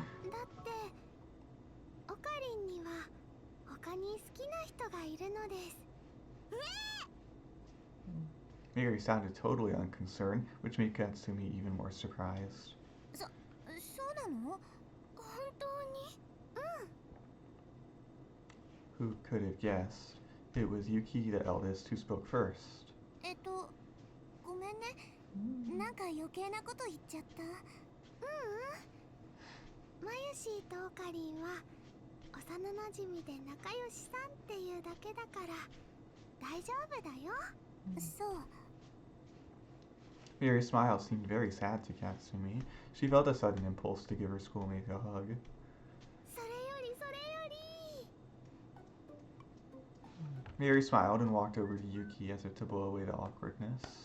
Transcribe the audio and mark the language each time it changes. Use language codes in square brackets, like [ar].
[ja] だってオカリンには他に好きな人がいるのです。 [en] Mayuri sounded totally unconcerned, which made Katsumi even more surprised. [ja] そうなの？本当に？ [en] Who could have guessed? It was Yuki, the eldest, who spoke first. [ja] ごめんね。なんか余計なこと言っちゃった。まゆしーとオカリンは幼なじみで仲良しさんっていうだけだから、大丈夫だよ。そう。 [en] Mayuri's smile seemed very sad to Katsumi. She felt a sudden impulse to give her schoolmate a hug. [ja] それよりそれより。 [en] Mayuri smiled and walked over to Yuki as if to blow away the awkwardness.